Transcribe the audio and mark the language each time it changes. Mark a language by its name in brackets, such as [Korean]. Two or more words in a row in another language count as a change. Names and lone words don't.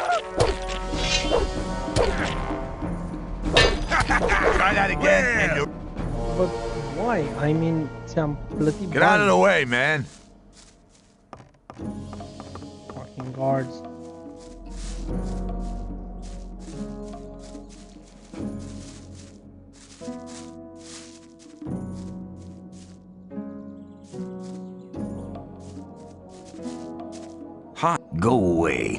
[English] Try that again, and you're... mai, I mean, [Romanian] ți-am plătit [English] Get out of the way, man. Fucking guards. Go away.